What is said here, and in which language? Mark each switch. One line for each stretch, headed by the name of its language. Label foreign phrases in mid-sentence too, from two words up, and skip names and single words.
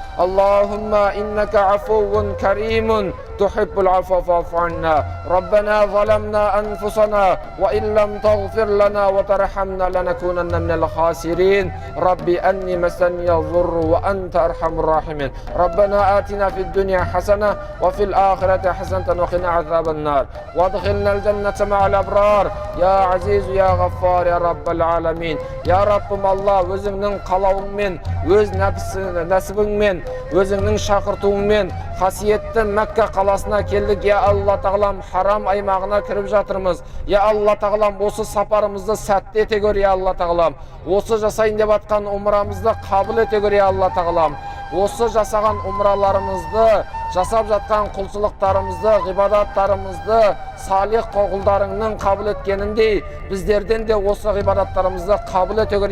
Arabic: اللهم إنك عفو كريم تحب العفو فاعف عنا ربنا ظلمنا أنفسنا وإن لم تغفر لنا وترحمنا لنكونن من الخاسرين ربي أني مسني الضر وأنت أرحم الراحمين ربنا آتنا في الدنيا حسنة وفي الآخرة حسنة وقنا عذاب النار وادخلنا الجنة مع الأبرار يا عزيز يا غفار يا رب العالمين يا رب الله
Kazakh: өзіңнің қалауыңмен өз нәсібіңмен өзіңнің шақыртуыңмен қасиетті Мәкка қаласына келдік я Алла тағалам харам аймағына кіріп жатырмыз я Алла тағалам осы сапарымызды сәтті ете көр я Алла тағалам осы жасайын деп атқан умрамызды қабыл ете көр я Алла тағалам осы жасаған умраларымызды жасап жатқан құлшылықтарымызды ғибадаттарымызды салих құлдарыңның қабыл еткеніндей біздерден де осы ғибадаттарымызды қабыл ете көр